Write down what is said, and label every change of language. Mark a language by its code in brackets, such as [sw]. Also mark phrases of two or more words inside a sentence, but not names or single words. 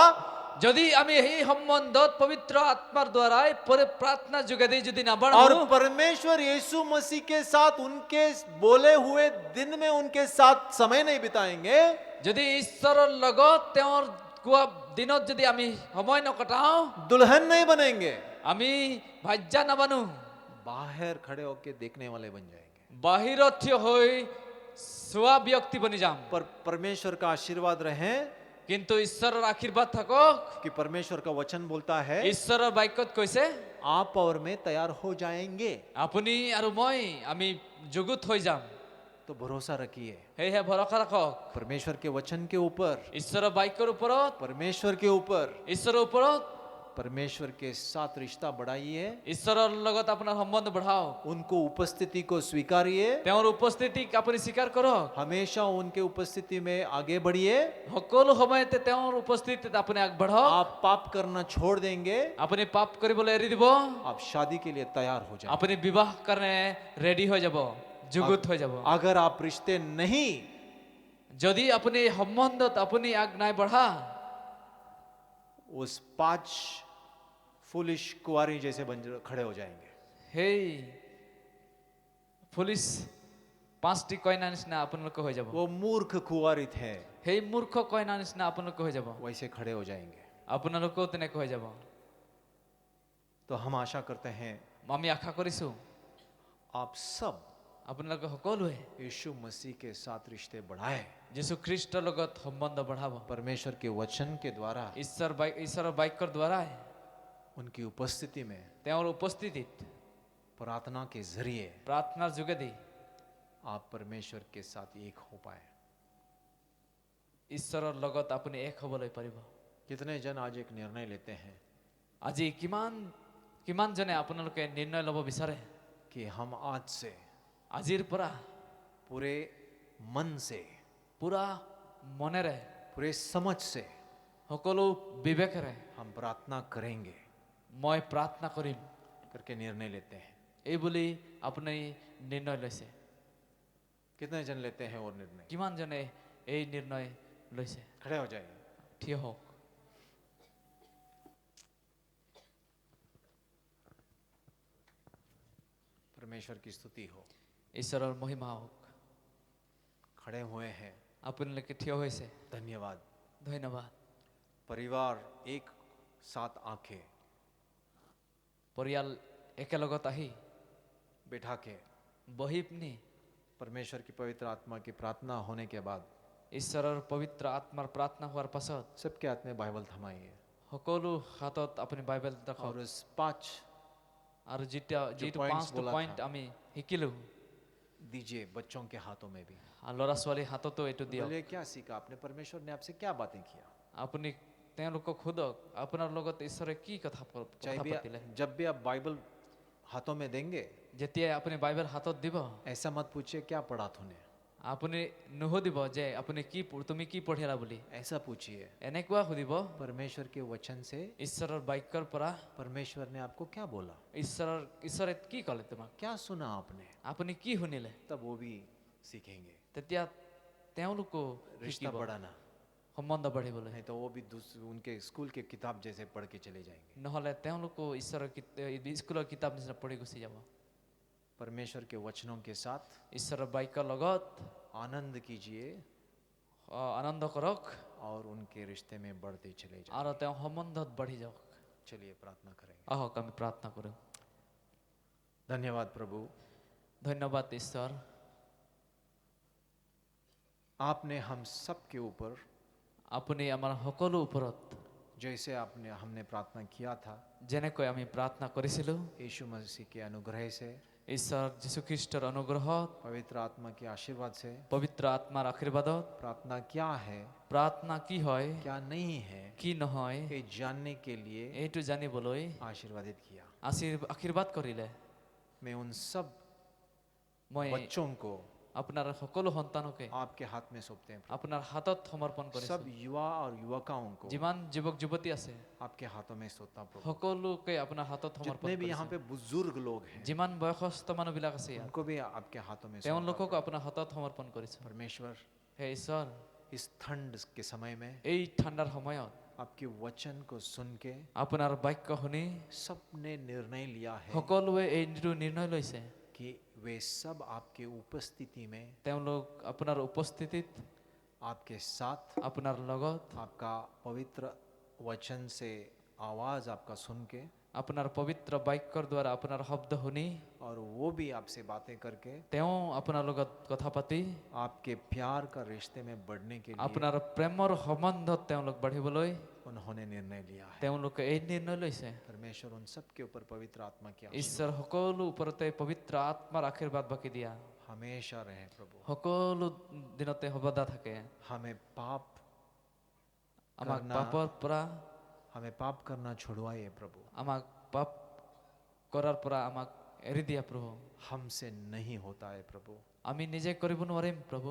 [as] যদি আমি এই সম্বন্ধত পবিত্ৰ আত্মাৰ দ্বাৰাই প্ৰাৰ্থনা যোগেদি যদি [hi] और [as] নাবাঢ়ো [hi] परमेश्वर यीशु मसीह के साथ उनके बोले हुए दिन में उनके साथ समय नहीं बिताएंगे, [as] যদি ঈশ্বৰৰ লগত তেওঁৰ কোৱা দিনত যদি আমি সময় নকটাও, [hi] दुल्हन नहीं बनेंगे, [as] আমি ভাৰ্যা নাবানো, [hi] बाहर खड़े होके देखने वाले बन जाएंगे। [as] বাহিৰত থিয় হৈ চোৱা ব্যক্তি বনি যাম। [hi] पर परमेश्वर का आशीर्वाद रहे [as] কিন্তু ঈশ্বৰৰ আশীৰ্বাদ থাকক। [hi] कि परमेश्वर का वचन बोलता है [as] ঈশ্বৰৰ বাক্যত কৈছে [hi] आप और मैं तैयार हो जाएंगे। [as] আপুনি আৰু মই আমি যুগুত হৈ যাম। [hi] तो भरोसा रखिए [as] সেয়েহে ভৰসা ৰাখক [hi] परमेश्वर के वचन के ऊपर, [as] ঈশ্বৰৰ বাক্যৰ ওপৰত, [hi] परमेश्वर के ऊपर, [as] ঈশ্বৰৰ ওপৰত। [hi] परमेश्वर के साथ रिश्ता बढ़ाइए, [as] ঈশ্বৰৰ লগত আপোনাৰ সম্বন্ধ বঢ়াওক। [hi] उनको उपस्थिति को स्वीकारिए, [as] তেওঁৰ উপস্থিতিক আপুনি স্বীকাৰ কৰক। [hi] हमेशा उनके उपस्थिति में आगे बढ़िए। [as] সকলো সময়তে তেওঁৰ উপস্থিতিত আপুনি আগবাঢ়ক। [hi] आप पाप करना छोड़ देंगे, [as] আপুনি পাপ কৰিবলৈ এৰি দিব। [hi] आप शादी के लिए तैयार हो जाए। [as] আপুনি বিবাহ কাৰণে ৰেডি হৈ যাব, যুগুত হৈ যাব। [hi] अगर आप रिश्ते नहीं, [as] যদি আপুনি সম্বন্ধত আপুনি আগ নাই বঢ়া, [hi] उस 5 फुलिश कुंवारी जैसे खड़े हो जाएंगे। [as] সেই পুলিচ 5টি কইনা নিচিনা আপোনালোকে হৈ যাব। [hi] वो मूर्ख कुंवारी थे, [as] সেই মূৰ্খ কইনা নিচিনা আপোনালোকে হৈ যাব। [hi] वैसे खड़े हो जाएंगे। [as] আপোনালোকেও তেনেকৈ হৈ যাব। [hi] तो हम आशा करते हैं [as] আমি আশা কৰিছো [hi] आप सब [as] আপোনালোকে সকলোৱে [hi] यीशु मसीह के साथ रिश्ते बढ़ाए, [as] যীশুখ্ৰীষ্টৰ লগত সম্বন্ধ বঢ়াব। [hi] परमेश्वर के वचन के द्वारा, [as] ঈশ্বৰৰ বাক্যৰ দ্বাৰাই, [hi] उनकी उपस्थिति में, [as] তেওঁৰ উপস্থিতিত, [hi] प्रार्थना के जरिए [as] প্ৰাৰ্থনাৰ যোগেদি [hi] आप परमेश्वर के साथ एक हो पाए। [as] ঈশ্বৰৰ লগত আপুনি এক হ'বলৈ পাৰিব। [hi] कितने जन आज एक निर्णय लेते हैं [as] আজি কিমান জনে আপোনালোকে নিৰ্ণয় ল'ব বিচাৰে [hi] कि हम आज से [as] আজিৰ পৰা [hi] पूरे मन से, [as] পুৰা মনেৰে, [hi] पूरे समझ से [as] সকলো বিবেকেৰে [hi] हम प्रार्थना करेंगे [as] মই প্ৰাৰ্থনা কৰিম [hi] करके निर्णय लेते हैं। [as] এই বুলি আপুনি নিৰ্ণয় লৈছে। [hi] कितने जन लेते हैं और निर्णय? [as] কিমান জনে এই নিৰ্ণয় লৈছে? [hi] खड़े हो जाइए। [as] থিয় হওক। [hi] परमेश्वर की स्तुति हो। [as] ঈশ্বৰৰ মহিমা হওক। [hi] खड़े हुए हैं, [as] আপোনালোকে থিয় হৈছে, [hi] धन्यवाद। [as] ধন্যবাদ। [hi] परिवार एक साथ आंखें [as] পৰিয়াল একেলগত আহি [hi] बैठा के [as] বহি পিনি [hi] परमेश्वर की पवित्र आत्मा की प्रार्थना होने के बाद [as] ঈশ্বৰৰ পবিত্ৰ আত্মাৰ প্ৰাৰ্থনা হোৱাৰ পাছত [hi] सबके हाथ में बाइबल थमाइए [as] সকলো হাতত আপুনি বাইবেল ৰাখক। [hi] और उस 5 [as] আৰু যিটো [hi] points [as] 5টো [hi] बोला [as] পইণ্ট [hi] था। [as] আমি শিকিলো, [hi] दीजिए बच्चों के हाथों में भी। [as] আৰু ল'ৰা ছোৱালীৰ হাততো এইটো দিয়ক। [hi] बोलिए क्या सीखा आपने, परमेश्वर ने आपसे क्या बातें किया। [as] আপুনি তেওঁলোকক সোধক আপোনাৰ লগত ঈশ্বৰে কি কথা [hi] चाहे भी [as] পাতিলে। [hi] जब भी आप बाइबल हाथों में देंगे, [as] যেতিয়াই আপুনি বাইবেল হাতত দিব, [hi] ऐसा मत पूछिए क्या पढ़ा तूने, [as] আপুনি নুসুধিব যে আপুনি তুমি কি পঢ়িলা বুলি [hi] ऐसा पूछिए। [as] এনেকুৱা সুধিব [hi] परमेश्वर के वचन से [as] ঈশ্বৰৰ বাক্যৰ পৰা [hi] परमेश्वर ने आपको क्या बोला, [as] ঈশ্বৰে কি ক'লে তোমাক [hi] क्या सुना आपने, [as] আপুনি কি শুনিলে [hi] तब वो भी सीखेंगे। [as] তেতিয়া তেওঁলোকো [hi] रिश्ता [as] শিকিব [hi] बढ़ाना, [as] সম্বন্ধ বাঢ়িবলৈ [hi] नहीं तो वो भी उनके स्कूल के किताब जैसे पढ़ के चले जाएंगे। [as] নহ'লে তেওঁলোকো স্কুলৰ কিতাপ নিচিনা পঢ়ি গুচি যাব [hi] परमेश्वर के वचनों के साथ [as] ঈশ্বৰৰ বাক্যৰ লগত [hi] आनंद कीजिए [as] আনন্দ কৰক [hi] और उनके रिश्ते में बढ़ते चले जाए। [as] আৰু তেওঁ সম্বন্ধত বাঢ়ি যাওক [hi] चलिए प्रार्थना करेंगे। [as] আহক আমি প্ৰাৰ্থনা কৰোঁ [hi] धन्यवाद प्रभु, [as] ধন্যবাদ ঈশ্বৰ [hi] आपने हम सब के ऊपर [as] আপুনি আমাৰ সকলো ওপৰত [hi] जैसे आपने हमने प्रार्थना किया था, [as] যেনেকৈ আমি প্ৰাৰ্থনা কৰিছিলোঁ [hi] यीशु मसीह के अनुग्रह से, [as] ঈশ্বৰ যীশুখ্ৰীষ্টৰ অনুগ্ৰহত [hi] पवित्र आत्मा के आशीर्वाद से, [as] পবিত্ৰ আত্মাৰ আশীৰ্বাদত [hi] प्रार्थना क्या है [as] প্ৰাৰ্থনা কি হয় [hi] क्या नहीं है [as] কি নহয় [hi] ये जानने के लिए [as] এইটো জানিবলৈ [hi] आशीर्वादित किया। [as] আশীৰ্বাদ কৰিলে [hi] मैं उन सब [as] মই [hi] बच्चों को [as] আপোনাৰ সকলো সন্তানকে [hi] आपके हाथ में सौंपते हैं। [as] আপোনাৰ হাতত সমৰ্পণ কৰিছোঁ [hi] सब युवा और युवकाओं को [as] যিমান যুৱক যুৱতী আছে [hi] आपके हाथों में सौंपता प्रभु। [as] সকলোকে আপোনাৰ হাতত সমৰ্পণ [hi] जितने भी यहाँ [as] কৰিছোঁ [hi] पे बुजुर्ग लोग हैं [as] যিমান বয়সস্থ মানুহবিলাক আছে ইয়াত [hi] उनको भी आपके हाथों में सौंपता [as] তেওঁলোককো আপোনাৰ হাতত সমৰ্পণ কৰিছোঁ [hi] परमेश्वर। [as] হে ঈশ্বৰ [hi] इस ठंड के समय में [as] এই ঠাণ্ডাৰ সময়ত [hi] आपके वचन को सुन के [as] আপোনাৰ বাক্য শুনি [hi] सबने निर्णय लिया है [as] সকলোৱে এইটো নিৰ্ণয় লৈছে [hi] कि वे सब आपके उपस्थिति में, [as] তেওঁলোক আপোনাৰ উপস্থিতিত [hi] आपके साथ, [as] আপোনাৰ লগত [hi] आपका पवित्र वचन से आवाज आपका सुन के, [as] আপোনাৰ পবিত্ৰ বাক্যৰ দ্বাৰা আপোনাৰ শব্দ শুনি [hi] और वो भी आपसे बातें करके [as] তেওঁ আপোনাৰ লগত কথা পাতি [hi] आपके प्यार का रिश्ते में बढ़ने के लिए [as] আপোনাৰ প্ৰেমৰ সম্বন্ধত তেওঁলোক বাঢ়িবলৈ [hi] उन्होंने निर्णय लिया है। [as] তেওঁলোকে এই নিৰ্ণয় লৈছে [hi] परमेश्वर उन सब के ऊपर पवित्र आत्मा की [as] ঈশ্বৰ সকলো ওপৰতে পবিত্ৰ আত্মাৰ আশীৰ্বাদ বাকি দিয়া [hi] हमेशा रहे प्रभु। [as] সকলো দিনতে সৰ্বদা থাকে [hi] हमें पाप [as] আমাক [hi] करना [as] পাপৰ পৰা [hi] हमें पाप करना छुड़वाइए प्रभु। [as] আমাক পাপ কৰাৰ পৰা আমাক এৰি দিয়া প্ৰভু [hi] हमसे नहीं होता है प्रभु, [as] আমি নিজে কৰিব নোৱাৰিম প্ৰভু